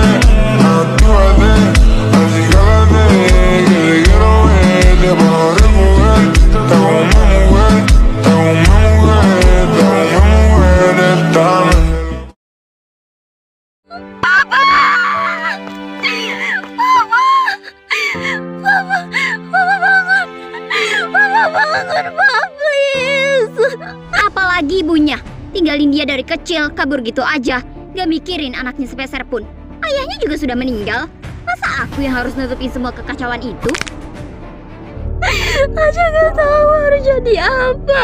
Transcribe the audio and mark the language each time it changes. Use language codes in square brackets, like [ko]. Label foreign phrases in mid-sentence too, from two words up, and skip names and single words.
[es] Actívate, acicálate, que te quiero ver, te puedo recoger. Te hago una mujer, te hago una mujer, te hago una mujer, estamos. [id] Papa! Papa! Papa! Papa bangun! Papa bangun, Papa, please! Apalagi ibunya, tinggalin dia dari kecil, kabur gitu aja, gak mikirin anaknya sepeser pun. Ayahnya juga sudah meninggal, masa aku yang harus nutupin semua kekacauan itu? Aja gak tahu harus jadi apa.